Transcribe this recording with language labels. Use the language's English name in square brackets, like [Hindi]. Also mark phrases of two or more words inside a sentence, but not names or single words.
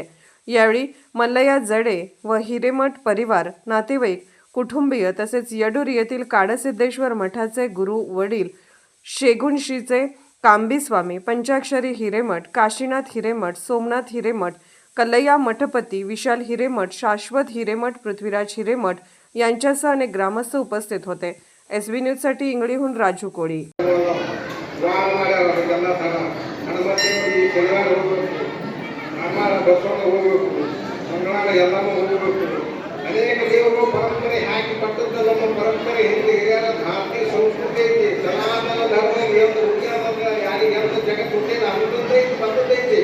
[Marathi] यावेळी मल्लय्या जडे व हिरेमठ परिवार, नातेवाईक, कुटुंबीय तसेच येडूर येथील काडसिद्धेश्वर मठाचे गुरु वडील शेगुणशीचे कांबीस्वामी, पंचाक्षरी हिरेमठ, काशीनाथ हिरेमठ, सोमनाथ हिरेमठ, कल्लय्या मठपती, विशाल हिरेमठ, शाश्वत हिरेमठ, पृथ्वीराज हिरेमठ यांच्यासह अनेक ग्रामस्थ उपस्थित होते. SB न्यूजसाठी इंगळीहून राजू कोळी. [Kannada] ಅನೇಕ ದೇವರು ಪರಂಪರೆ ಹಾಕಿ ಪಟ್ಟದ್ದು ನಮ್ಮ ಪರಂಪರೆ ಹಿಂದೆ ಹಿರಿಯರ ಭಾರತೀಯ ಸಂಸ್ಕೃತಿ ಐತಿ. ಸನಾತನ ಧರ್ಮ ಎಂದು ಹುಟ್ಟಿದ ಯಾರಿಗೆ ಎಂತ ಜಗತ್ತು ಹುಟ್ಟಿದ ಅಂಥದ್ದೇ ಬಂದದ್ದೈತಿ.